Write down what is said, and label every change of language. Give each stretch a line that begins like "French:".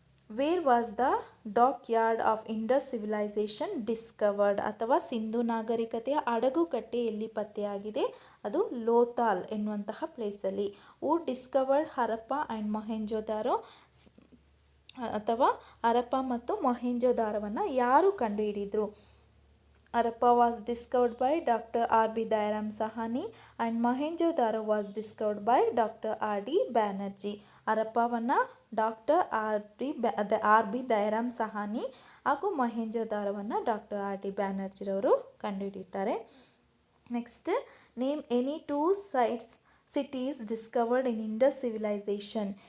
English: Where was the dockyard of Indus civilisation discovered?
Kannada: ಅಥವಾ ಸಿಂಧೂ ನಾಗರಿಕತೆಯ ಹಡಗುಕಟ್ಟೆ ಎಲ್ಲಿ ಪತ್ತೆಯಾಗಿದೆ? ಅದು ಲೋಥಾಲ್ ಎನ್ನುವಂತಹ ಪ್ಲೇಸಲ್ಲಿ.
English: Who discovered Harappa and Mohenjodaro?
Kannada: ಅಥವಾ ಹರಪ್ಪ ಮತ್ತು ಮೊಹೆಂಜೊದಾರೋವನ್ನು ಯಾರು ಕಂಡುಹಿಡಿದ್ರು?
English: Harappa was discovered by Dr. R.B. Dairam Sahani and Mohenjo-daro was discovered by Dr. R.D. Banerjee.
Kannada: ಹರಪ್ಪವನ್ನು doctor R B ದೈರಾಮ್ Sawhney ಹಾಗೂ ಮೊಹೆಂಜೊದಾರೋವನ್ನು doctor R.D. ಬ್ಯಾನರ್ಜಿರವರು ಕಂಡುಹಿಡಿಯುತ್ತಾರೆ.
English: Next, name any 2 cities discovered in Indus civilisation.